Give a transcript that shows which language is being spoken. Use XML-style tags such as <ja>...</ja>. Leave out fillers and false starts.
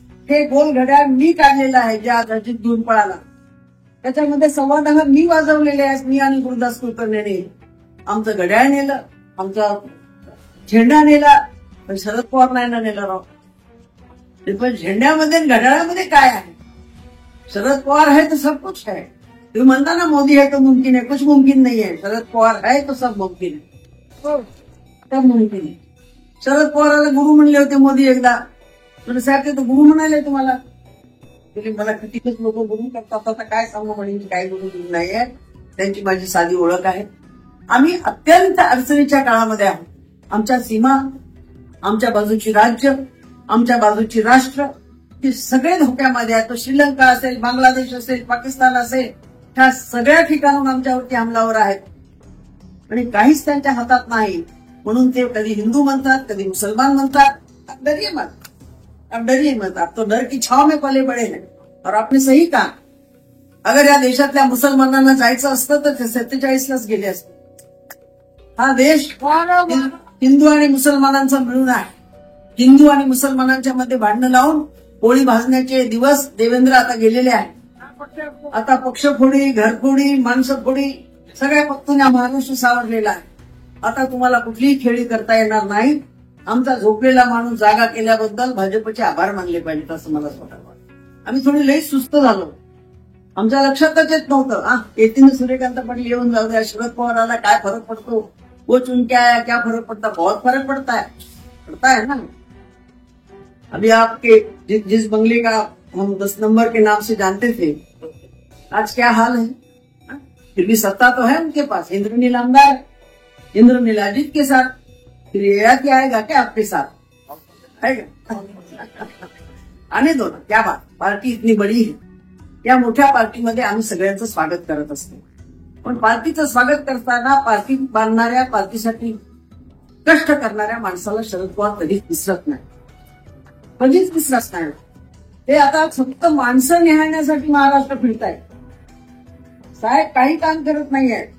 <mr>हे गोल घड्याळ मी काढलेलं आहे, जे आज अजित घेऊन पळाला. त्याच्यामध्ये 10.25 मी वाजवलेले आहेत. मी आणि गुरुदास कुलकर्णीने आमचं घड्याळ नेलं, आमचा झेंडा नेला, पण शरद पवार नाही ना नेला राव. पण झेंड्यामध्ये आणि घड्याळामध्ये काय आहे?</mr> <hi>शरद पवार है तो सब कुछ है.</hi> <mr>तुम्ही म्हणता ना</mr> <hi>मोदी है तो मुमकिन है, कुछ मुमकिन नहीं है. शरद पवार है तो सब मुमकिन है, सब मुमकिन है.</hi> <mr>शरद पवाराला गुरु म्हणले होते मोदी एकदा. म्हणजे साहेब ते तर गुरु म्हणाले तुम्हाला. तुम्ही मला कितीकच लोक गुरु करतात, आता काय सांगू म्हणजे काय गुरु नाहीये. त्यांची माझी साधी ओळख आहे. आम्ही अत्यंत अडचणीच्या काळामध्ये आहोत. आमच्या सीमा, आमच्या बाजूची राज्य, आमच्या बाजूची राष्ट्र ही सगळे धोक्यामध्ये आहेत. तो श्रीलंका असेल, बांगलादेश असेल, पाकिस्तान असेल, ह्या सगळ्या ठिकाणून आमच्यावरती हमलावर आहेत आणि काहीच त्यांच्या हातात नाही. म्हणून ते कधी हिंदू म्हणतात, कधी मुसलमान म्हणतात.</mr> <hi>आप डरिए मत, आप डरिए मत. आप तो डर की छाव में पले बडे हैं और आपने सही कहा.</hi> <mr>अगर या देशातल्या मुसलमानांना जायचं असतं तर ते 47लाच गेले असते. हा देश हिंदू आणि मुसलमानांचा मिळून आहे. हिंदू आणि मुसलमानांच्या मध्ये भांडणं लावून पोळी भाजण्याचे दिवस देवेंद्र आता गेलेले आहेत. आता पक्षफोडी, घरफोडी, माणसंफोडी सगळ्या पक्षांनी महाराष्ट्र सावरलेला आहे. आता तुम्हाला कुठलीही खेळी करता येणार नाही. आमचा झोपलेला माणूस जागा केल्याबद्दल भाजपचे आभार मानले पाहिजेत असं मला स्वतः वाटतं. आम्ही थोडी लई सुस्त झालो. आमच्या लक्षातच येत नव्हतं. येतीन सूर्यकांत पाटील येऊन जाऊ द्या, शरद पवाराला काय फरक पडतो,</mr> <hi>वो चुन क्या फर्क पड़ता, बहुत फर्क पड़ता है ना. अभी आपके जिस बंगले का हम 10 नंबर के नाम से जानते थे, आज क्या हाल है. फिर भी सत्ता तो है उनके पास. इंद्रनील आमदार, इंद्रनील अजीत के साथ, फिर ये क्या आएगा क्या आपके साथ आएगा. आने दो ना, क्या बात. पार्टी इतनी बड़ी है.</hi> <mr>या मोठ्या पार्टीमध्ये आम्ही सगळ्यांचं स्वागत करत असतो. पण पार्टीचं स्वागत करताना पार्टी बांधणाऱ्या, पार्टीसाठी कष्ट करणाऱ्या माणसाला शरद पवार कधीच विसरत नाही, कधीच विसरत नाही. ते आता फक्त माणसं निहाळण्यासाठी महाराष्ट्र फिरतायत. साहेब काही काम करत नाहीये.</mr>